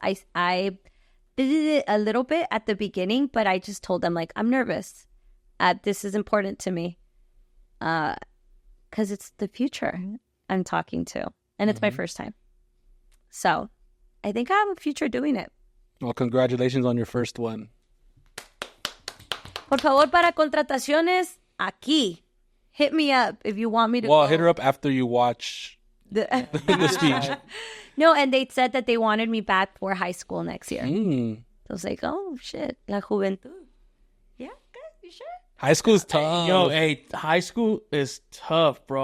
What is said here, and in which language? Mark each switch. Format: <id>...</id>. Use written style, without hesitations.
<en>I did it a little bit at the beginning, but I just told them like, I'm nervous. This is important to me. Because it's the future I'm talking to. And it's my first time. So I think I have a future doing it. Well, congratulations on your first one.</en> <es>Por favor, para contrataciones, aquí.</es> <en>Hit me up if you want me to Well, go. hit her up after you watch The speech. No, and they said that they wanted me back for high school next year. Mm. I was like, oh, shit.</en> <es>La juventud.</es> <en>Yeah, okay, you sure? High school's tough. Yo, hey, high school is tough, bro.</en>